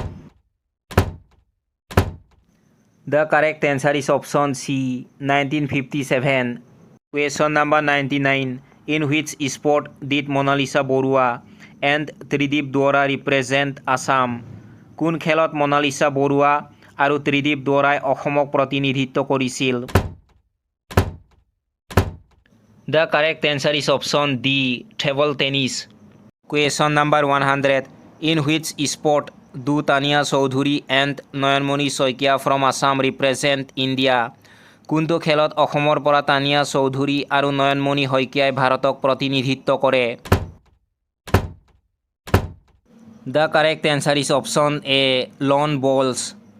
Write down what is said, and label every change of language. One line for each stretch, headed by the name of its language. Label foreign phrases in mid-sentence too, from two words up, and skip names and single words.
English: The correct answer is option C, 1957. Question number 99. In which sport did Monalisa Borua and Tridip Dora represent Assam?
Assamese: কোন খেলত মনালিসা বৰুৱা আৰু ত্ৰিদীপ দুৱৰাই অসমক প্ৰতিনিধিত্ব কৰিছিল?
English: The correct answer is option D, table tennis. Question number 100. In which sport do Tania Chaudhary and Nayanmani Soikia from Assam represent India?
Assamese: কোনটো খেলত অসমৰ পৰা তানিয়া চৌধুৰী আৰু নয়নমণি শইকীয়াই ভাৰতক প্ৰতিনিধিত্ব কৰে?
English: The correct answer is option A, lawn bowls.